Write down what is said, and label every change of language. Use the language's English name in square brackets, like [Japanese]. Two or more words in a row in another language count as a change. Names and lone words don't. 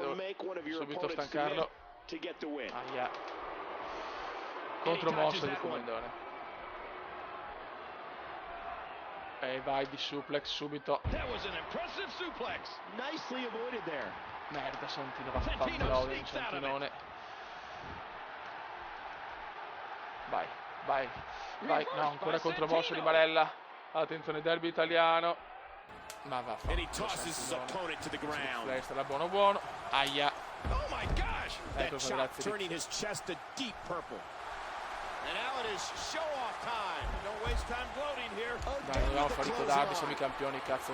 [Italian] Subito stancarlo. Aia. Contromossa di Comandone. E vai di suplex subito. Merda, Santino, vaffanculo, Santinone. Vai, vai, vai. No, ancora contromosso di Marella. Attenzione, derby italiano. Ma vaffanculo, Flair sarà buono buono. Aia. Ecco qua, grazie. Dai, dobbiamo far ricordarvi, siamo i campioni, cazzo.